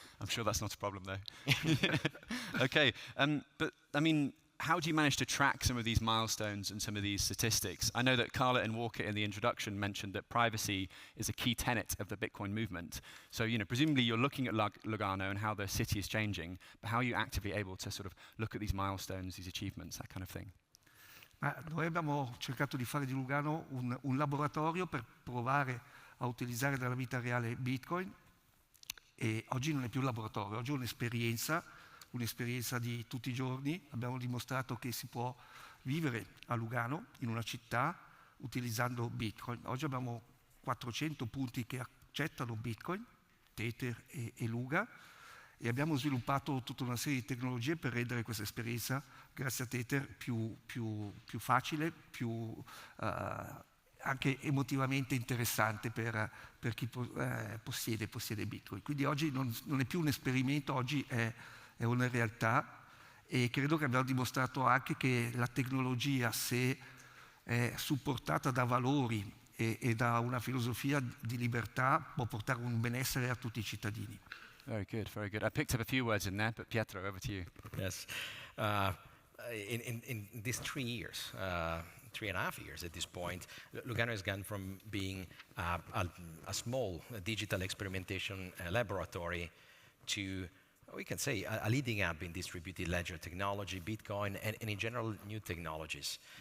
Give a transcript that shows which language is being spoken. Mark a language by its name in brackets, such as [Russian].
[English] I'm sure that's not a problem, though. Okay, but I mean, how do you manage to track some of these milestones and some of these statistics? I know that Carla and Walker in the introduction mentioned that privacy is a key tenet of the Bitcoin movement. So, presumably you're looking at Lugano and how the city is changing, but how are you actively able to sort of look at these milestones, these achievements, that kind of thing? [Italian] Noi abbiamo cercato di fare di Lugano un laboratorio per provare a utilizzare nella vita reale Bitcoin, e oggi non è più un laboratorio, oggi è un'esperienza di tutti i giorni. Abbiamo dimostrato che si può vivere a Lugano, in una città, utilizzando Bitcoin. Oggi abbiamo 400 punti che accettano Bitcoin, Tether e Luga, e abbiamo sviluppato tutta una serie di tecnologie per rendere questa esperienza, grazie a Tether, più facile, più anche emotivamente interessante per chi possiede Bitcoin. Quindi oggi non è più un esperimento, oggi è una realtà, e credo che abbiamo dimostrato anche che la tecnologia, se è supportata da valori e da una filosofia di libertà, può portare un benessere a tutti i cittadini. [English] Very good, very good. I picked up a few words in there, but Pietro, over to you. Yes. In these 3 years, 3.5 years at this point, Lugano has gone from being a small digital experimentation laboratory to, we can say, a leading hub in distributed ledger technology, Bitcoin, and in general, new technologies.